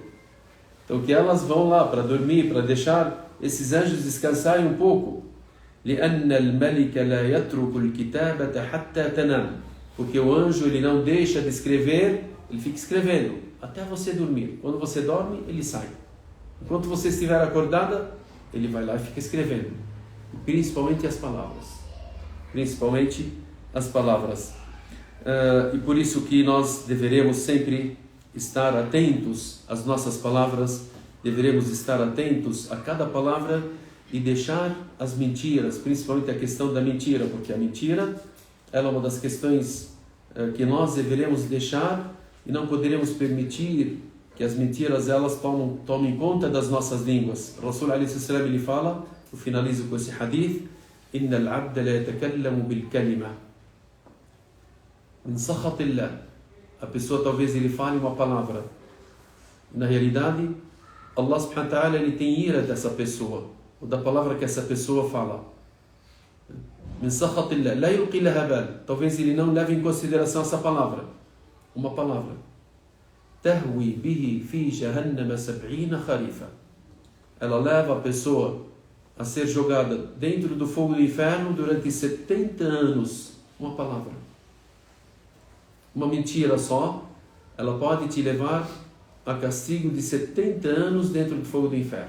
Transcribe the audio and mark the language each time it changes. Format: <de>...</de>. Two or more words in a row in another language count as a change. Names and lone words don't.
<pt>Então que elas vão lá para dormir, para deixar esses anjos descansarem um pouco.</pt> <ar>لأن الملك لا يترك الكتابة حتى تنام,</ar> <pt>porque o anjo, ele não deixa de escrever, ele fica escrevendo até você dormir. Quando você dorme, ele sai. Enquanto você estiver acordada, ele vai lá e fica escrevendo. Principalmente as palavras. Principalmente as palavras. E por isso que nós deveremos sempre estar atentos às nossas palavras, deveremos estar atentos a cada palavra e deixar as mentiras, principalmente a questão da mentira, porque a mentira, ela é uma das questões que nós deveremos deixar e não poderemos permitir que as mentiras, elas tomem conta das nossas línguas. O Rasul alaihi wasallam, ele fala, eu finalizo com esse hadith,</pt> <ar>إِنَّ الْعَبْدَ لَا يَتَكَلَّمُ بِالْكَلِمَةِ مِنْ سَخَطِ اللَّهِ.</ar> <pt>A pessoa talvez ele fale uma palavra. Na realidade,</pt> <ar>الله سبحانه وتعالى,</ar> <pt>ele tem ira dessa pessoa, ou da palavra que essa pessoa fala.</pt> <ar>مِنْ سَخَطِ اللَّهِ لَا يُلْقِي لَهَا بَالٍ.</ar> <pt>Talvez ele não leve em consideração essa palavra. Uma palavra.</pt> <ar>تَهْوِي بِهِ فِي جَهَنَّمَ 70 خَرِيفًا.</ar> <pt>Ela leva a pessoa a ser jogada dentro do fogo do inferno durante 70 anos. Uma palavra. Uma mentira só, ela pode te levar a castigo de 70 anos dentro do fogo do inferno.</pt>